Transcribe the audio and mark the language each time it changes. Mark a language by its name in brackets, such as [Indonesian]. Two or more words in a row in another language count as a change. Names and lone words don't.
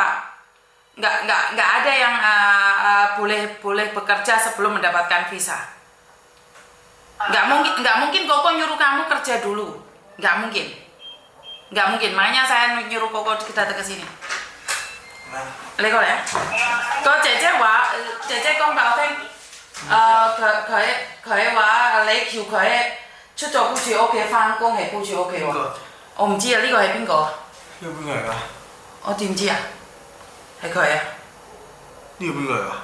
[Indonesian] Nggak ada yang boleh bekerja sebelum mendapatkan visa. Nggak mungkin Koko nyuruh kamu kerja dulu. Nggak mungkin. Makanya saya nyuruh Koko kita ke sini. Lekol ya? [Cantonese] Có 姐姐講俾我聽，佢話你叫佢出咗顧住屋企翻工係顧住屋企喎。我唔知啊，呢個係邊個啊？呢個邊個嚟㗎？我點知啊？係佢啊？呢個邊個嚟㗎？